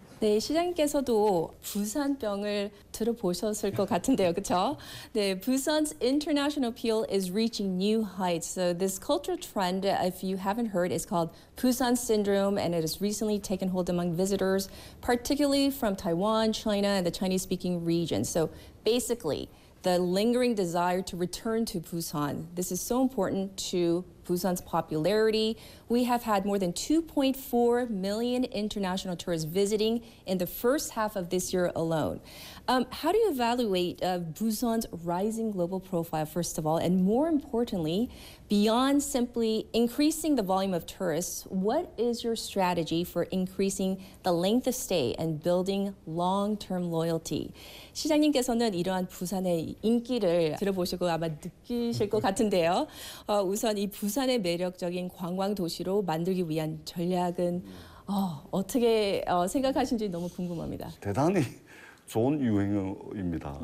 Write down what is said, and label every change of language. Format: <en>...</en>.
<ko>네, 시장님께서도 부산병을 들어보셨을 것 같은데요, 그렇죠?</ko> <en>네, Busan's international appeal is reaching new heights. So this cultural trend, if you haven't heard, is called Busan syndrome, and it has recently taken hold among visitors, particularly from Taiwan, China, and the Chinese-speaking region. So basically, the lingering desire to return to Busan. This is so important to Busan's popularity. We have had more than 2.4 million international tourists visiting in the first half of this year alone. How do you evaluate Busan's rising global profile, first of all, and more importantly, beyond simply increasing the volume of tourists, what is your strategy for increasing the length of stay and building long-term loyalty?</en> <ko>시장님께서는 이러한 부산의 인기를 들어보시고 아마 느끼실 것 같은데요. 우선 이 부산의 매력적인 관광 도시로 만들기 위한 전략은 어떻게 생각하신지 너무 궁금합니다. 대단히 좋은 유행어입니다.</ko>